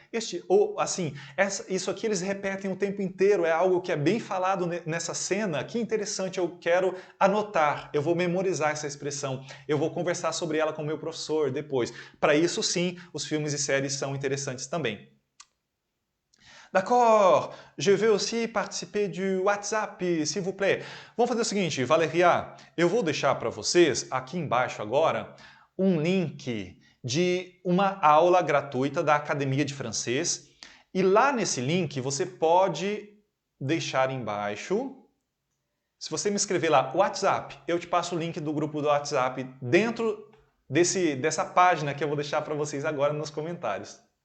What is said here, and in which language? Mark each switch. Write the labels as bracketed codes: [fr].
[pt] Isso aqui eles repetem o tempo inteiro, é algo que é bem falado nessa cena. Que interessante, eu quero anotar, eu vou memorizar essa expressão, eu vou conversar sobre ela com o meu professor depois. Para isso, sim, os filmes e séries são interessantes também. [fr] D'accord, je vais aussi participer du WhatsApp, s'il vous plaît. [pt] Vamos fazer o seguinte, Valéria, eu vou deixar para vocês, aqui embaixo agora, um link de uma aula gratuita da Academia de Francês. E lá nesse link você pode deixar embaixo, se você me escrever lá, WhatsApp, eu te passo o link do grupo do WhatsApp dentro dessa página que eu vou deixar para vocês agora nos comentários.